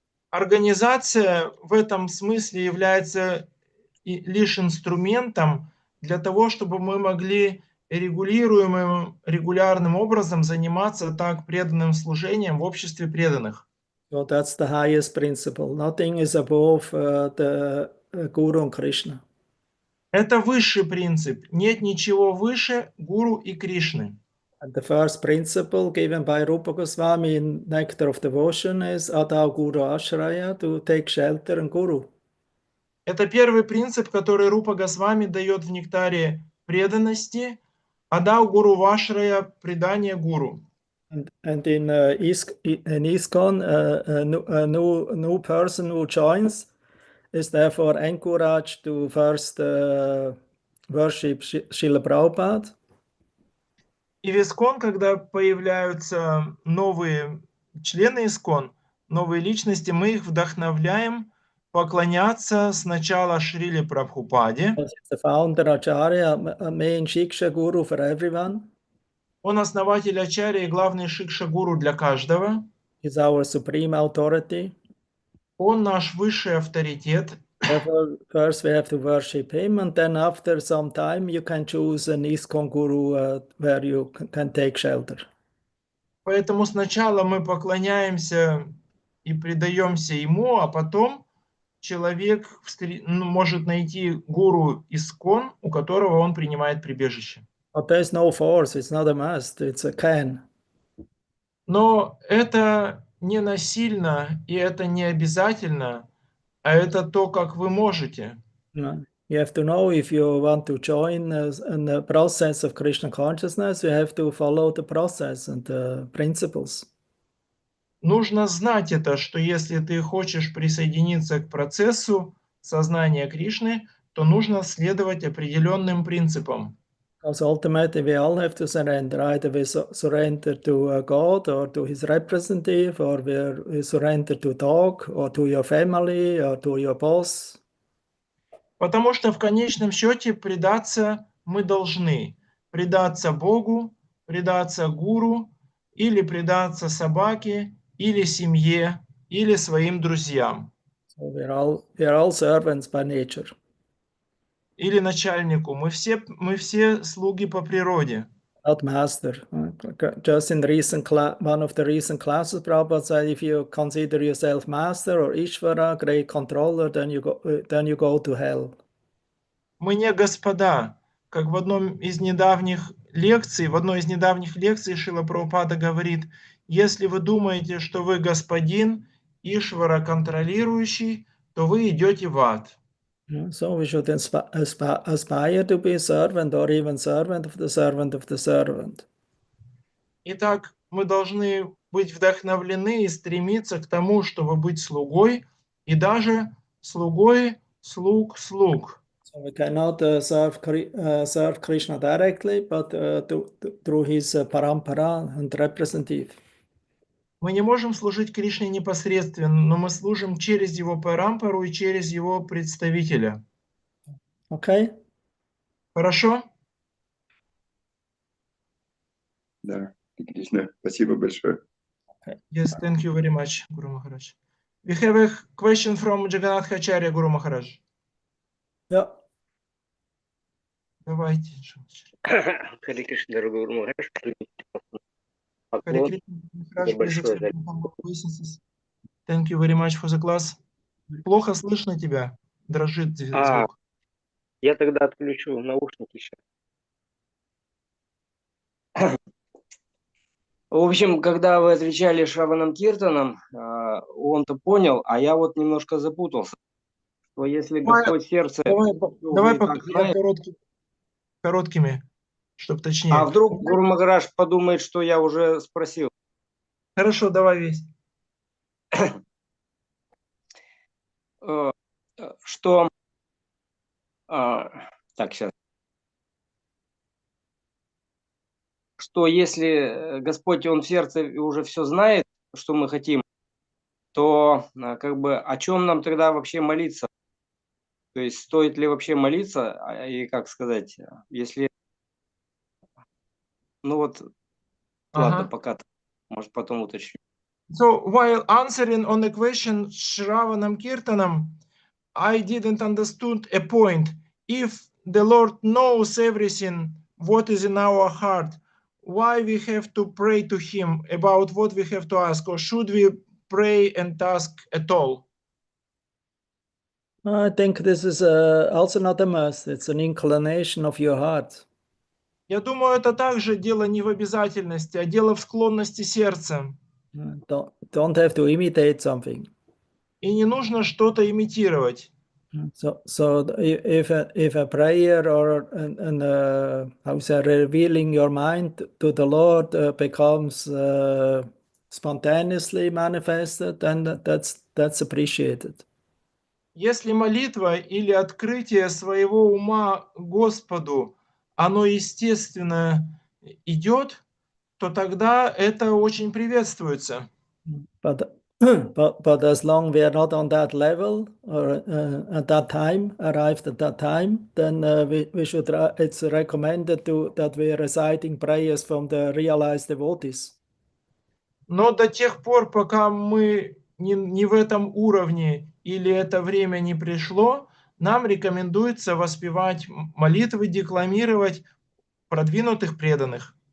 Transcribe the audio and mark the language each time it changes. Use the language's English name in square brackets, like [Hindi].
[Russian] Организация в этом смысле является лишь инструментом для того, чтобы мы могли регулируемым, регулярным образом заниматься так преданным служением в обществе преданных. [English] So that's the highest principle. Nothing is above the Guru and Krishna. [Russian] Это высший принцип. Нет ничего выше Гуру и Кришны. [English] And the first principle given by Rupa Goswami in Nectar of Devotion is Adau Guru Ashraya, to take shelter in Guru. [Russian] Это первый принцип, который Рупа Госвами дает в нектаре преданности. Адау Гуру Вашрая, предание Гуру. [English] And in ISKCON, a new person who joins is therefore encouraged to first worship Srila Prabhupada. [Russian] И в ИСКОН, когда появляются новые члены ИСКОН, новые личности, мы их вдохновляем поклоняться сначала Шриле Прабхупаде. [English] The founder Acharya, main Shiksha Guru for everyone. [Russian] Он основатель Ачарьи и главный Шикша-гуру для каждого. [English] Is our supreme authority. [Russian] Он наш высший авторитет. [English] Therefore, first we have to worship him, and then after some time you can choose an ISKCON Guru where you can take shelter. [Russian] Поэтому сначала мы поклоняемся и предаемся ему, а потом человек может найти гуру ИСКОН, у которого он принимает прибежище. [English] But there's no force, it's not a must, it's a can. [Russian] Но это не насильно, и это не обязательно, а это то, как вы можете. [English] You have to know if you want to join in the process of Krishna consciousness, you have to follow the process and the principles. [Russian] Нужно знать это, что если ты хочешь присоединиться к процессу сознания Кришны, то нужно следовать определенным принципам. [English] Because ultimately we all have to surrender. Either we surrender to God or to his representative, or we surrender to dog, or to your family, or to your boss. [Russian] Потому что в конечном счете предаться мы должны. Предаться Богу, предаться гуру, или предаться собаке, или семье, или своим друзьям. [English] So we are all servants by nature. [Russian] Или начальнику. Мы все слуги по природе. [English] Not master. Just in one of the recent classes, Prabhupada said, if you consider yourself master or Ishvara, great controller, then you go to hell. [Russian] Мы не господа. Как в одной из недавних лекций Шрила Прабхупада говорит, если вы думаете, что вы господин, Ишвара контролирующий, то вы идете в ад. [English] So we should aspire to be a servant or even servant of the servant of the servant. [Russian] Итак, мы должны быть вдохновлены и стремиться к тому, чтобы быть слугой, и даже слугой слуг. [English] So we cannot serve Krishna directly, but through his parampara and representative. [Russian] Мы не можем служить Кришне непосредственно, но мы служим через его парампару и через его представителя. [English] Okay? [Russian] Хорошо? Да, Кришна, спасибо большое. [English] Yes, thank you very much, Guru Maharaj. We have a question from Jagannath Acharya, Guru Maharaj. Ja. [Russian] Давайте. Харе Кришна, дорогой Гуру Махарадж, Харе поклон. [English] Кришна, Maharaj, please [Russian] большое [English] accept my humble obeisances. Thank you very much for the class. [Russian] Плохо слышно тебя, дрожит звук. Я тогда отключу наушники сейчас. В общем, когда вы отвечали Шраванам Киртаном, он-то понял, а я вот немножко запутался. Что если Господь сердце... Давай короткими, чтобы точнее. А вдруг Гуру Махарадж подумает, что я уже спросил? Хорошо, давай весь. Что... Так, сейчас. Что если Господь, Он в сердце уже все знает, что мы хотим, то как бы о чем нам тогда вообще молиться? То есть стоит ли вообще молиться? И как сказать, если... Ну вот, ладно, пока, может потом уточню. [English] So while answering on the question Shravanam Kirtanam, I didn't understood a point. If the Lord knows everything, what is in our heart, why we have to pray to Him about what we have to ask, or should we pray and ask at all? I think this is also not a must. It's an inclination of your heart. [Russian] Я думаю, это также дело не в обязательности, а дело в склонности сердца. [English] Don't have to imitate something. [Russian] И не нужно что-то имитировать. [English] So if a prayer or how say, revealing your mind to the Lord becomes spontaneously manifested, then that's appreciated. [Russian] Если молитва или открытие своего ума Господу, оно естественно идет, то тогда это очень приветствуется. [English] But as long we are not on that level or at that time, arrived at that time, then we should. It's recommended that we are reciting prayers from the realized devotees. [Russian] Но до тех пор, пока мы не в этом уровне или это время не пришло, нам рекомендуется воспевать молитвы, декламировать продвинутых преданных.